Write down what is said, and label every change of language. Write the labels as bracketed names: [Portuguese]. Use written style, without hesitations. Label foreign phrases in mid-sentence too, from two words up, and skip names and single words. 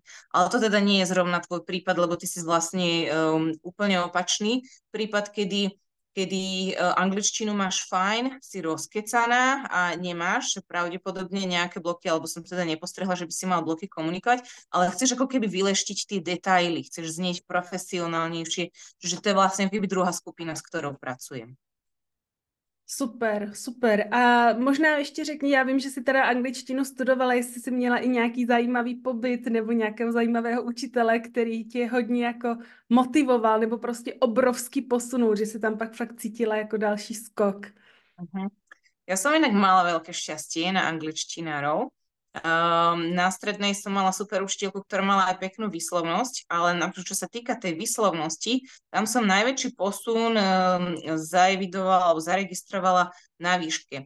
[Slovak] Ale to teda nie je zrovna tvoj prípad, lebo ty si vlastne úplne opačný prípad, kedy angličtinu máš fajn, si rozkecaná a nemáš pravdepodobne nejaké bloky, alebo som teda nepostrehla, že by si mal bloky komunikovať, ale chceš ako keby vyleštiť tie detaily, chceš znieť profesionálnejšie, že to je vlastne keby druhá skupina, s ktorou pracujem. [Czech] Super, super. A možná ještě řekni, já vím, že jsi teda angličtinu studovala, jestli jsi měla i nějaký zajímavý pobyt nebo nějakého zajímavého učitele, který tě hodně jako motivoval nebo prostě obrovský posunul, že jsi tam pak fakt cítila jako další skok. Uh-huh. [Slovak] Ja som inak mala veľké šťastie na angličtinárov. Na strednej som mala super učiteľku, ktorá mala aj peknú výslovnosť, ale čo sa týka tej výslovnosti, tam som najväčší posun zaevidovala alebo zaregistrovala na výške.